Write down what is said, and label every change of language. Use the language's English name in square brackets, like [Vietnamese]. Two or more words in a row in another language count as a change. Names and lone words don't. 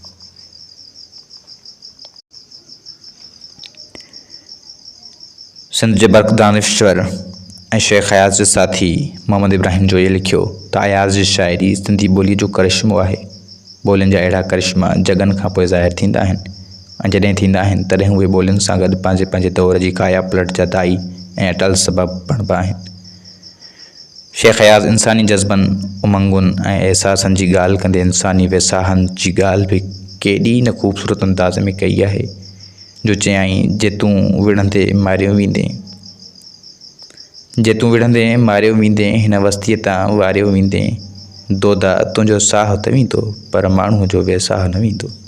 [Sindhi] सिंध जे बर्क़ दानिश्वर ऐं शेख अयाज़ जे साथी मोहम्मद इब्राहिम जोईअ लिखियो त अयाज़ जी शाइरी सिंधी ॿोलीअ जो करिश्मो आहे। ॿोलियुनि जा अहिड़ा करिश्मा जगनि खां पोइ ज़ाहिर थींदा आहिनि ऐं जॾहिं थींदा आहिनि तॾहिं उहे ॿोलियुनि सां गॾु पंहिंजे पंहिंजे दौर जी काया पलट जा दाई ऐं अटल सबबु बणिबा आहिनि। शेख अयाज़ इंसानी जज़्बनि, उमंगुनि ऐं अहसासनि जी ॻाल्हि कंदे इंसानी वेसाहनि जी ॻाल्हि बि केॾी न ख़ूबसूरत अंदाज़ में कई आहे जो चयाईं जे तूं विढ़ंदे मारियो वेंदे, जे तूं विढ़ंदे मारियो वेंदे हिन वस्तीअ तां वारियो वेंदे, दोदा तुंहिंजो साह त वेंदो पर माण्हूअ जो वेसाह न वेंदो।